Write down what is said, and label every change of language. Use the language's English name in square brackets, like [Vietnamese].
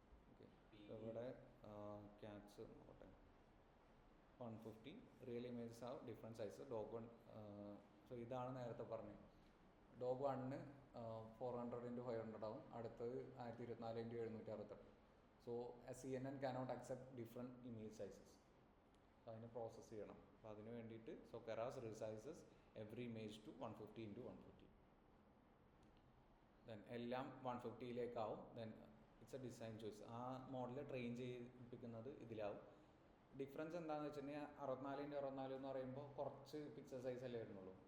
[Malayalam] Okay, ഇവിടെ cats നോക്കട്ടെ, 150 real images ആവും ഡിഫറെൻറ്റ് സൈസ്. ഡോഗ് 1, സോ ഇതാണ് നേരത്തെ പറഞ്ഞത്. ഡോഗ് 1 400x500 ആവും, അടുത്തത് 1024x768. [English] So CNN cannot accept different image sizes. [Malayalam] അപ്പോൾ അതിന് പ്രോസസ്സ് ചെയ്യണം. അപ്പോൾ അതിന് വേണ്ടിയിട്ട് [English] So Keras resizes every image to 150x150. Then [Malayalam] എല്ലാം 150-ലേക്കാവും. [English] Then it's a design choice. [Malayalam] ആ മോഡൽ ട്രെയിൻ ചെയ്യിപ്പിക്കുന്നത് ഇതിലാവും. ഡിഫറൻസ് എന്താണെന്ന് വെച്ചിട്ടുണ്ടെങ്കിൽ 64x64 എന്ന് പറയുമ്പോൾ കുറച്ച് പിക്ചർ സൈസ് അല്ലേ വരുന്നുള്ളൂ.